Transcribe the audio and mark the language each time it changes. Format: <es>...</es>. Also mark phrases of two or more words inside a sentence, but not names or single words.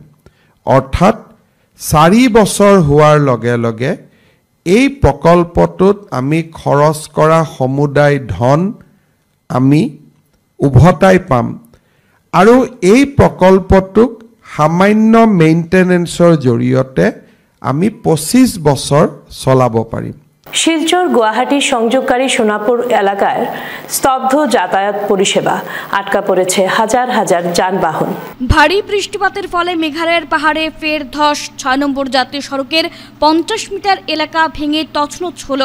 <as>অৰ্থাৎ ৪ বছৰ হোৱাৰ লগে লগে এই প্ৰকল্পটোত আমি খৰচ কৰা সমুদায় ধন আমি উভতাই পাম আৰু এই প্ৰকল্পটোক সামান্য মেইনটেনেন্সৰ জৰিয়তে আমি ২৫ বছৰ চলাব পাৰিম।</as> <bn>শিলচর গুয়াহাটি সংযোগকারী সোনাপুর এলাকায় স্তব্ধ যাতায়াত পরিষেবা, আটকা পড়েছে হাজার হাজার যানবাহন। ভারী বৃষ্টিপাতের ফলে মেঘালয়ের পাহাড়ে ফের ধস। ৬ নম্বর জাতীয় সড়কের ৫০ মিটার এলাকা ভেঙে তছনছ হল।</bn>